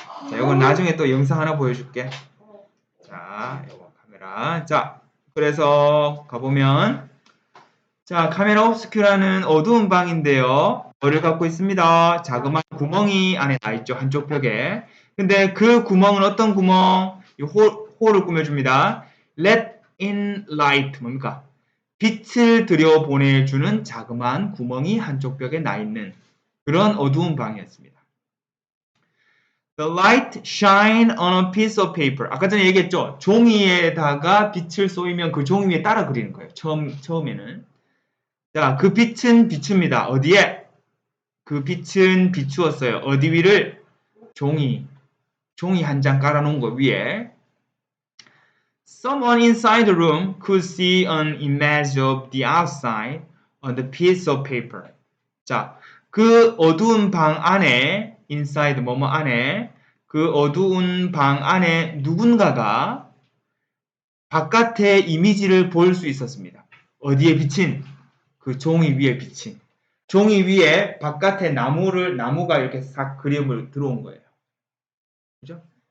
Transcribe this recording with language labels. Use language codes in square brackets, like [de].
[ko] 자 이건 나중에 또 영상 하나 보여줄게. 자 이거 카메라. 자 그래서 가보면 자 카메라 obscura는 어두운 방인데요. 뭐를 갖고 있습니다. 자그마한 구멍이 안에 나 있죠. 한쪽 벽에. 근데 그 구멍은 어떤 구멍? 이 홀을 꾸며줍니다. [en] let in light [ko] 뭡니까? 빛을 들여보내주는 자그마한 구멍이 한쪽 벽에 나 있는 그런 어두운 방이었습니다. [en] The light shine on a piece of paper. [ko] 아까 전에 얘기했죠. 종이에다가 빛을 쏘이면 그 종이 위에 따라 그리는 거예요. 처음에는. 자, 그 빛은 비춥니다. 어디에? 그 빛은 비추었어요. 어디 위를? 종이 한 장 깔아놓은 거 위에. [en] Someone inside the room could see an image of the outside on the piece of paper. [ko] 자, 그 어두운 방 안에, inside 뭐뭐 안에, 그 어두운 방 안에 누군가가 바깥의 이미지를 볼 수 있었습니다. 어디에 비친? 그 종이 위에 비친. 종이 위에 바깥에 나무가 이렇게 싹 그림을 들어온 거예요. 그죠?